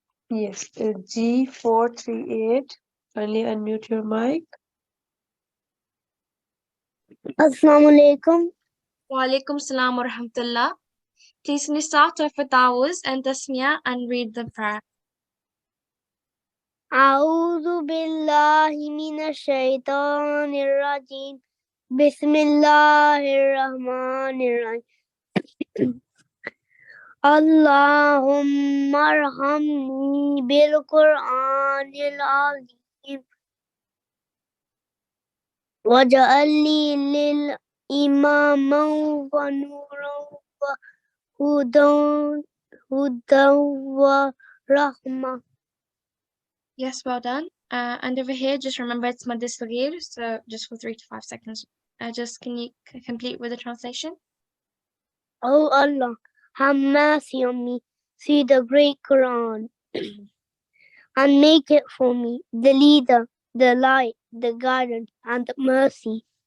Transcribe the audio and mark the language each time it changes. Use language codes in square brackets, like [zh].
[en] Yes, G438, kindly unmute your mic. [ar] Assalamu alaikum. Wa alaikum salam wa rahmatullah. [en] Please can you start off with Dawuz and Tasmiyah and read the prayer. [ar] أعوذ بالله من الشيطان الرجيم بسم الله الرحمن الرحيم اللهم ارحمني بالقرآن العظيم واجعل لي للإماما ونورا وهدى ورحمة. [en] Yes, well done. And over here, just remember it's Mad Saghir, so just for 3 to 5 seconds. Just can you complete with the translation? Oh Allah, have mercy on me. See the great Quran and make it for me the leader, the light, the guidance, and the mercy.